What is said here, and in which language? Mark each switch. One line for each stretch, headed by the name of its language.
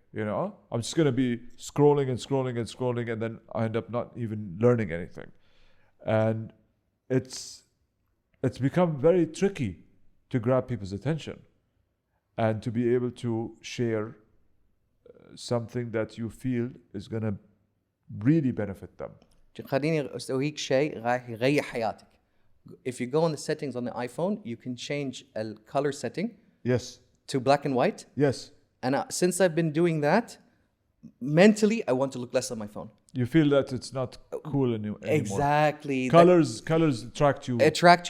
English: You know, I'm just gonna be scrolling and scrolling and scrolling, and then I end up not even learning anything. And it's become very tricky to grab people's attention and to be able to share something that you feel is gonna really benefit them.
Arabic: خليني أسويك شيء راح يغير حياتك.
English: If you go on the settings on the iPhone, you can change a color setting. Yes. To black and white. Yes. And since I've been doing that, mentally I want to look less on my phone. You feel that it's not cool anymore. Exactly. Colors attract